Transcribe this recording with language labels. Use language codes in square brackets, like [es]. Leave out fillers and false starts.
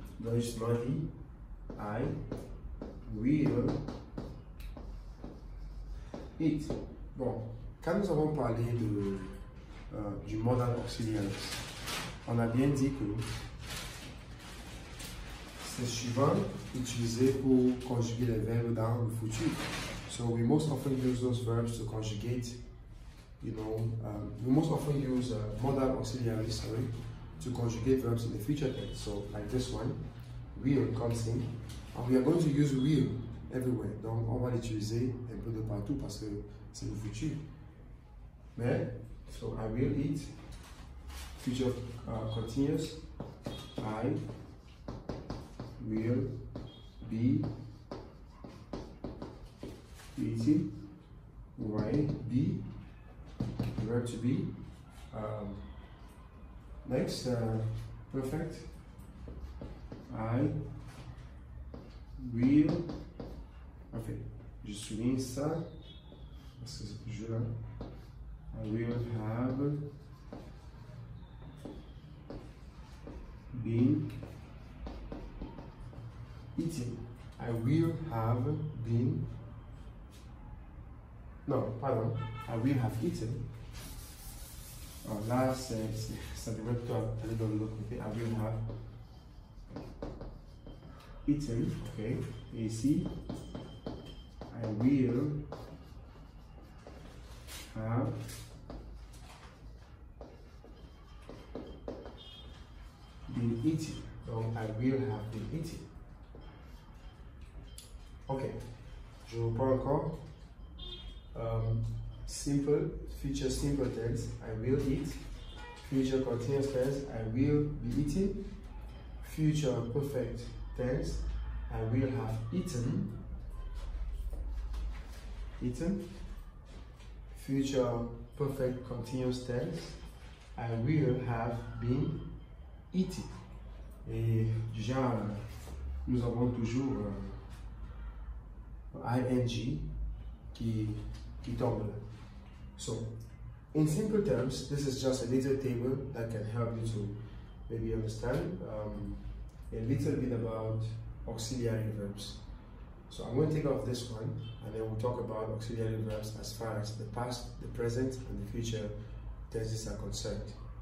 [fr] Donc justement dit, [en] I will eat. [fr] Bon, quand nous avons parlé du modal auxiliaries, on a bien dit que c'est souvent utilisé pour conjuguer les verbes dans le futur. [en] So we most often use those verbs to conjugate, we most often use modal auxiliaries, to conjugate verbs in the future tense. So like this one, will comes in, and we are going to use will everywhere. [fr] Donc on va l'utiliser un peu de partout parce que c'est le futur. [en] Mais, so I will eat, future continuous, I will be eating, right? Be, verb to be. Next, perfect. I will. Parfait. [fr] Je souligne ça parce que c'est plus là. [en] I will have been eating. I will have been. No, pardon. I will have eaten. [fr] Oh, là, ça devrait plutôt aller dans l'autre côté. [en] I will have eaten. Ok. [fr] Et ici, [en] I will have been eating. Donc, I will have been eating. [fr] Ok. Je reprends encore. [en] Simple, future simple tense, I will eat. Future continuous tense, I will be eating. Future perfect tense, I will have eaten. Eaten. Future perfect continuous tense, I will have been eating. [fr] Et déjà, nous avons toujours ing qui tombe là. [en] So, in simple terms, this is just a little table that can help you to maybe understand a little bit about auxiliary verbs. So I'm going to take off this one and then we'll talk about auxiliary verbs as far as the past, the present, and the future tenses are concerned.